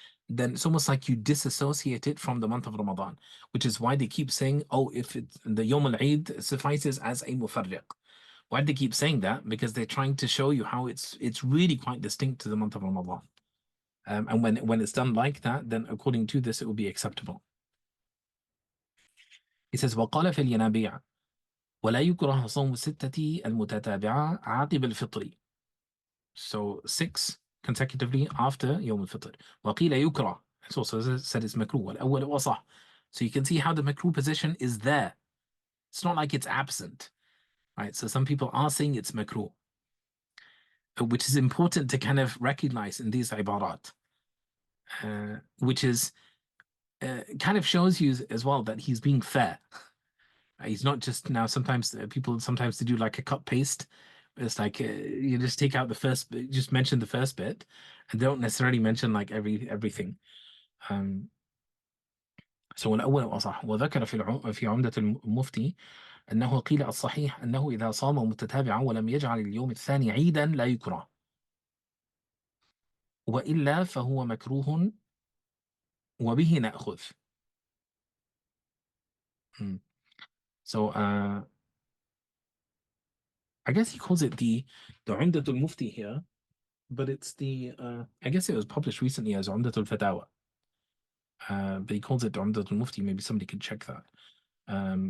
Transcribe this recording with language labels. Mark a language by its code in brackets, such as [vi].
[en] Then it's almost like you disassociate it from the month of Ramadan, which is why they keep saying, oh, if the Yom al-Eid suffices as a mufarriq. Why do they keep saying that? Because they're trying to show you how it's really quite distinct to the month of Ramadan. And when it's done like that, then according to this, it will be acceptable. He says, [ar] وقال في الينابيع ولا يكره صوم الستة المتتابعة عقب الفطر. [en] So 6 consecutively after يوم الفطر. [ar] وقيل يكره. [en] It's also said it's makruh. [ar] والأول وصح. [en] So you can see how the makruh position is there. It's not like it's absent. Right? So some people are saying it's makruh, which is important to kind of recognize in these ibarat, which is kind of shows you as well that he's being fair. He's not just now. Sometimes people sometimes they do like a cut paste. It's like you just take out the first, just mention the first bit, and don't necessarily mention like everything. Um, so [ar] الأول أصح. وذكر في عمدة المفتي أنه قيل الصحيح أنه إذا صام متتابعا ولم يجعل اليوم الثاني عيدا لا يكره، وإلا فهو مكروه وبه نأخذ. Hmm. [en] So I guess he calls it the Umdatul Mufti here, but it's the I guess it was published recently as Umdatul Fatawa. But he calls it Umdatul Mufti. Maybe somebody could check that.